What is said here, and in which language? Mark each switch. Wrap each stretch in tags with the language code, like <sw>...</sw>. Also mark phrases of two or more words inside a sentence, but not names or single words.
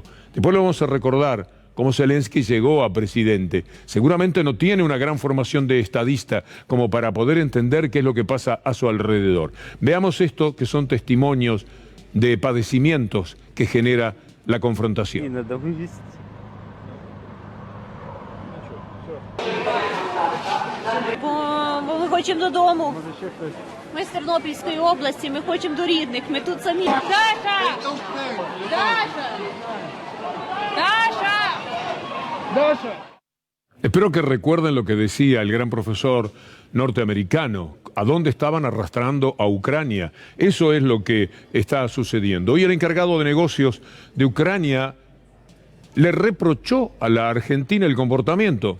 <es>Después lo vamos a recordar cómo Zelensky llegó a presidente. Seguramente no tiene una gran formación de estadista como para poder entender qué es lo que pasa a su alrededor. Veamos esto, que son testimonios de padecimientos que genera la confrontación.</es> <uk>Бо ми хочемо додому. Ми з Тернопільської області, ми хочемо до рідних, ми тут самі. Даша! Даша! Даша! Даша!</uk> <es>Espero que recuerden lo que decía el gran profesor norteamericano, a dónde estaban arrastrando a Ucrania. Eso es lo que está sucediendo. Hoy el encargado de negocios de Ucrania le reprochó a la Argentina el comportamiento.</es>